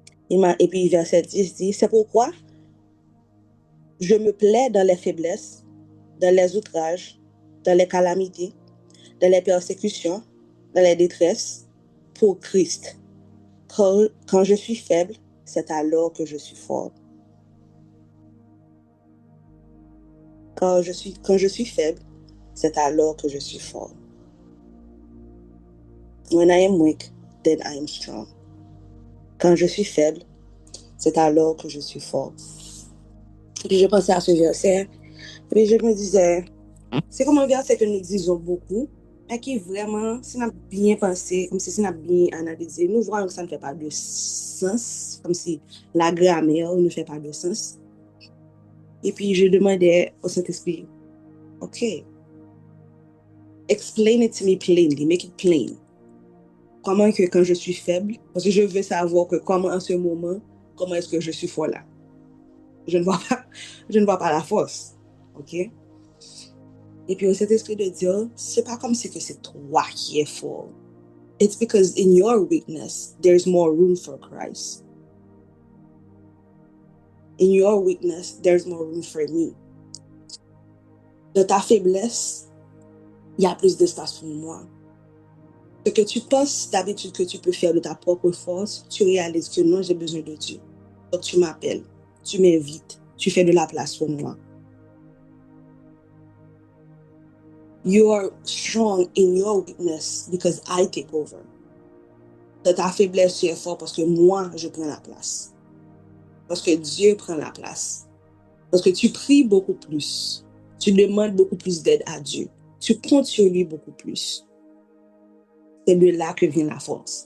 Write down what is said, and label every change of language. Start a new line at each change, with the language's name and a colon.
French: Et puis verset 10 dit, c'est pourquoi je me plais dans les faiblesses, dans les outrages, dans les calamités, dans les persécutions, dans les détresses, pour Christ. Quand je suis faible, c'est alors que je suis fort. Quand je suis faible, c'est alors que je suis fort.
English: When I am weak, then I am strong.
French: Quand je suis faible, c'est alors que je suis fort. Puis je pensais à ce verset, et je me disais, c'est comme un verset que nous disons beaucoup, mais qui vraiment, si on a bien pensé, comme si on a bien analysé, nous voyons que ça ne fait pas de sens, comme si la grammaire ne fait pas de sens. Et puis je demandais au Saint-Esprit, OK,
English: explain it to me plainly, make it plain.
French: Comment que quand je suis faible, parce que je veux savoir que comment en ce moment, comment est-ce que je suis fort là. Je ne vois pas la force. OK? Et puis, cet esprit de Dieu, c'est pas comme si que c'est toi qui es fort.
English: It's because in your weakness, there's more room for Christ. In your weakness, there's more room for me.
French: Dans ta faiblesse, il y a plus d'espace pour moi. Ce que tu penses d'habitude que tu peux faire de ta propre force, tu réalises que non, j'ai besoin de Dieu. Donc tu m'appelles, tu m'invites, tu fais de la place pour moi.
English: You are strong in your weakness because I take over.
French: Dans ta faiblesse, tu es fort parce que moi, je prends la place. Parce que Dieu prend la place. Parce que tu pries beaucoup plus. Tu demandes beaucoup plus d'aide à Dieu. Tu comptes sur lui beaucoup plus. C'est de là que vient la force.